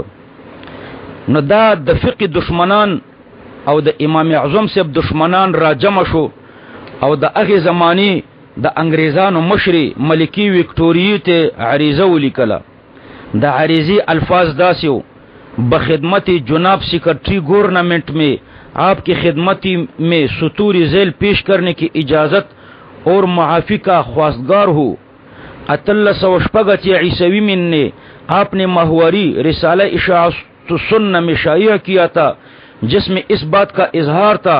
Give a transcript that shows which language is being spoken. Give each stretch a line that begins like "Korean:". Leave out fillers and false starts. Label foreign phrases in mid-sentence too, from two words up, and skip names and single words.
Pashto: نو دا د فقه دشمنان او د امام اعظم صاحب دشمنان را جمع شو او د هغه زمانی د انګریزانو مشري ملکی وکټوریا ته عریضه ولیکله. د عریضی الفاظ داسیو:
Urdu: بخدمت جناب
English: Secretary Government
Urdu: میں آپ کی خدمت میں سطور ذیل پیش کرنے کی اجازت اور معافی کا خواستگار ہو. 1386 عیسوی میں نے آپ نے ماہواری رسالہ اشاعت السنہ میں شائع کیا تھا، جس میں اس بات کا اظہار تھا